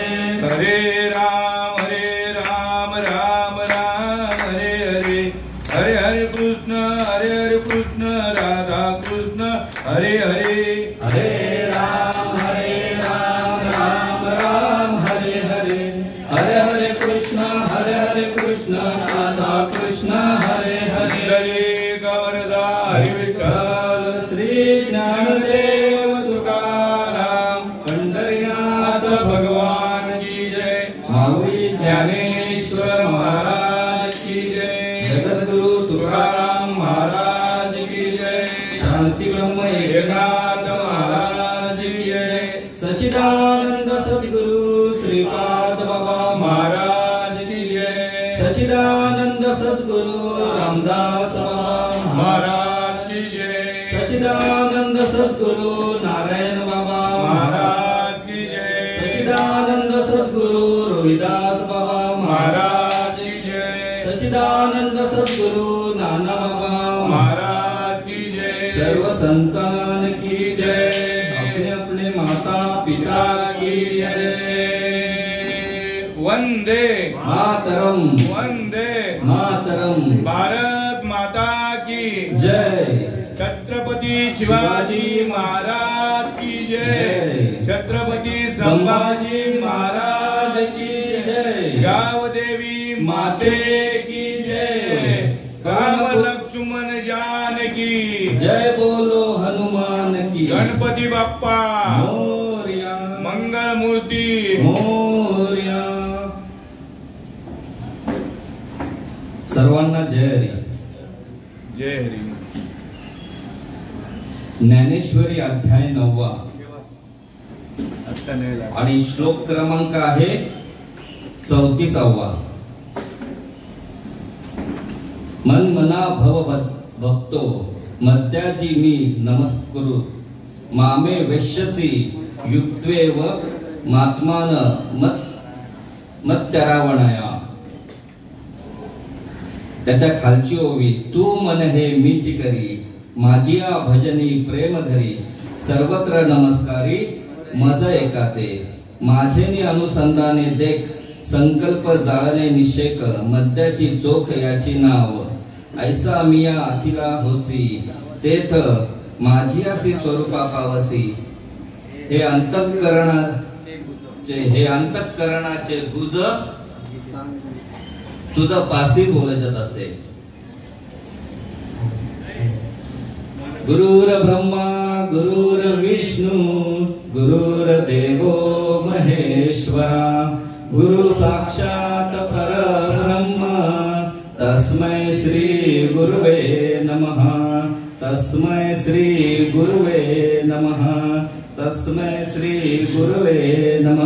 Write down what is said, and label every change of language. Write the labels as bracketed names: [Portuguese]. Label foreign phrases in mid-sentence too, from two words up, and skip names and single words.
[Sanskrit] हरे राम राम हरे हरे, हरे हरे कृष्ण राधा कृष्ण हरे हरे, हरे राम राम हरे हरे, हरे हरे कृष्ण राधा कृष्ण हरे हरे, हरे गवर्धा हरि विठ्ठल श्री ज्ञानदेव तुकाराम पंढरीनाथ [Hindi] भगवान की जय, माऊली ज्ञानेश्वर महाराज की जय, जगद्गुरु तुकाराम महाराज की जय, शांति ब्रह्म एकनाथ महाराज की जय, सच्चिदानंद सद्गुरु श्रीपाद बाबा महाराज की जय, सच्चिदानंद सद्गुरु रामदास बाबा महाराज की जय, सच्चिदानंद सद्गुरु नारायण बाबा महाराज की जय, सच्चिदानंद सद्गुरु रविदास बाबा महाराज की जय, सच्चिदानंद सद्गुरु नाना बाबा महाराज की जय, सर्व संतान की जय, अपने अपने माता पिता की जय, वंदे मातरम वंदे मातरम, भारत माता की जय छत्रपति शिवाजी महाराज की जय, जय। छत्रपति संभाजी महाराज की जय, गावदेवी माते की जय, राम लक्ष्मण जानकी जय बोलो हनुमान की, गणपती बाप्पा मोरया मंगल मूर्ती, [Marathi] मोरया. सर्वांना जय हरी. जय हरी. ज्ञानेश्वरी अध्याय 9 आणि श्लोक क्रमांक आहे 34. [Sanskrit] मन मना भव भक्तो मद्याजी मी नमस्कुरु, मामे वेश्यसी युक्त्वेव मात्मान मत्तरावणया. [Marathi] त्याच्या खालची ओवी, तू मन हे मीची करी, माझिया भजनी प्रेम धरी, सर्वत्र नमस्कारी मज एकाते, माझेनी अनुसंधाने देख, संकल्प जाळणे निषेक, मद्याची चोख याची नाव, ऐसा मिया अथिला होसी, तेथ माझियासी स्वरूपा पावसी. हे अंतःकरणाचे गुज तुझं पासी बोलत असे. [Sanskrit] गुरुर ब्रह्मा गुरुर विष्णू गुरुर्देवो महेश्वरा, गुरु साक्षात परब्रह्म, तस्मै श्री गुरुवे नमः, तस्मै श्री गुरुवे नमः, तस्मै श्री गुरुवे नमः.